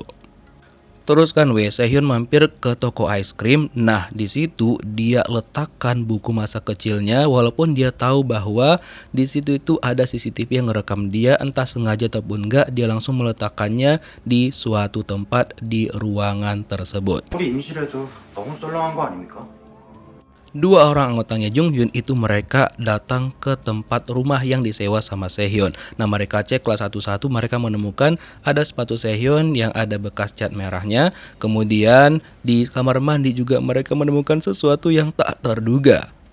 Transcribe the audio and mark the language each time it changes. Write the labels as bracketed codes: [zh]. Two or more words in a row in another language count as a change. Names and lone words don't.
[id] Terus kan Sehyeon mampir ke toko [en] ice cream. [id] Nah, di situ dia letakkan buku masa kecilnya walaupun dia tahu bahwa di situ itu ada CCTV yang ngerekam dia, entah sengaja ataupun enggak, dia langsung meletakkannya di suatu tempat di ruangan tersebut. [ko] 우리 임실에도 너무 썰렁한 거 아닙니까? [id] Dua orang anggotanya Jung Hyun itu mereka datang ke tempat rumah yang disewa sama Sehyeon. Nah, mereka ceklah satu-satu, mereka menemukan ada sepatu Sehyeon yang ada bekas cat merahnya. Kemudian di kamar mandi juga mereka menemukan sesuatu yang tak terduga.